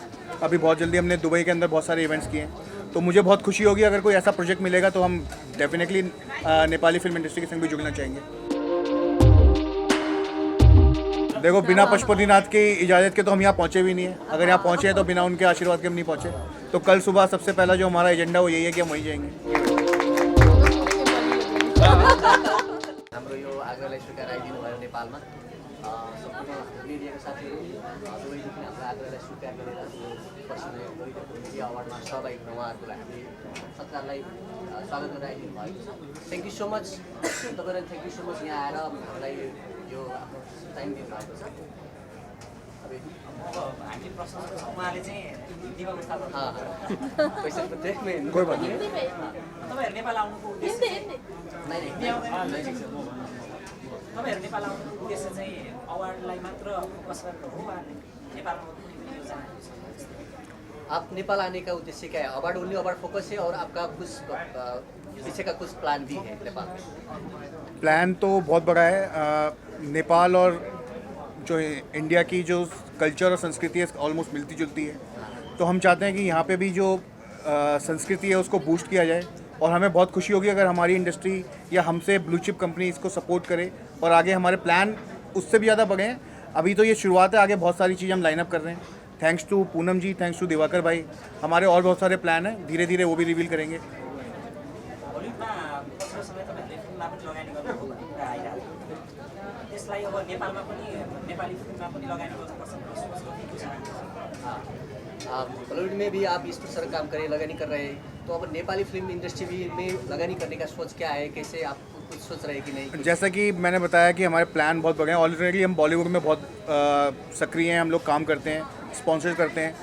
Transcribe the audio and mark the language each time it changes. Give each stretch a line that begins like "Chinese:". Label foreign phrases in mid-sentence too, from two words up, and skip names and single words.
Hindi: अभी बहुत जल्दी हमने दुबई के अंदर बहुत सारे इवेंट्स किए हैं, तो मुझे बहुत खुशी होगी अगर कोई ऐसा प्रोजेक्ट मिलेगा तो हम डेफिनेटली नेपाली फिल्म इंडस्ट्री के संग भी जुड़ना चाहेंगे। देखो, बिना पशुपतिनाथ की इजाज़त के तो हम यहाँ पहुँचे भी नहीं है। अगर यहाँ पहुँचे हैं तो बिना उनके आशीर्वाद के हम नहीं पहुँचे। तो कल सुबह सबसे पहला जो हमारा एजेंडा वो यही है कि हम वहीं जाएंगे।
Nepali: हाम्रो यो आग्रहलाई स्वीकार आइदिनु भयो नेपालमा सम्पूर्ण मिडियाका साथीहरू दुबईदेखि हाम्रो आग्रहलाई स्वीकार गरेर यो पछिल्लो गरिरहेको मिडिया अवार्डमा सहभागी हुन उहाँहरूलाई हामी सत्कारलाई स्वागत गरेर आइदिनु भएको छ।
English: thank you so much
Nepali: तपाईँलाई,
English: thank you so much
Nepali: यहाँ आएर हामीलाई यो आफ्नो टाइम दिनुभएको छ। हामी प्रश्न उहाँले चाहिँ हिन्दीमा प्रस्ताव पैसा मात्रै कोही भन्नु तपाईँहरू नेपाल आउनुको उद्देश्य तपाईँहरू नेपाल आउनुको उद्देश्य चाहिँ अवार्डलाई मात्र फोकस गरेर हो वा नेपालमा
Hindi: आप नेपाल आने का उद्देश्य क्या है?
English: award only award focus
Hindi: है और आपका कुछ पीछे का कुछ प्लान भी है नेपाल में? प्लान तो बहुत बड़ा है। नेपाल और जो इंडिया की जो कल्चर और संस्कृति है ऑलमोस्ट मिलती जुलती है, तो हम चाहते हैं कि यहाँ पे भी जो संस्कृति है उसको बूस्ट किया जाए और हमें बहुत खुशी होगी अगर हमारी इंडस्ट्री या हमसे
English: blue chip company
Hindi: इसको सपोर्ट करे और आगे हमारे प्लान उससे भी ज़्यादा बढ़े हैं। अभी तो ये शुरुआत है, आगे बहुत सारी चीज़ें हम
English: line up
Hindi: कर रहे हैं।
English: thanks to
Hindi: पूनम जी,
English: thanks to
Hindi: दिवाकर भाई। हमारे और बहुत सारे प्लान हैं, धीरे धीरे वो भी रिवील करेंगे।
Nepali: हलिउडमा पछिल्लो समय तपाईँहरूले फिल्ममा पनि लगानी गर्नुभयो भन्ने कुरा आइरहेको छ। त्यसलाई अब नेपालमा पनि नेपाली फिल्ममा पनि लगानी गर्नुपर्छ भन्ने सोच गर्नुहुन्छ?
Hindi: बॉलीवुड में भी आप इस प्रकार काम कर रहे हैं, लगानी कर रहे हैं, तो अब नेपाली फिल्म इंडस्ट्री भी में लगानी करने का सोच क्या है? कैसे आप कुछ सोच रहे हैं कि नहीं? जैसा कि मैंने बताया कि हमारे प्लान बहुत बड़े हैं। ऑलरेडी हम बॉलीवुड में बहुत सक्रिय हैं, हम लोग काम करते हैं, स्पॉन्सर करते हैं।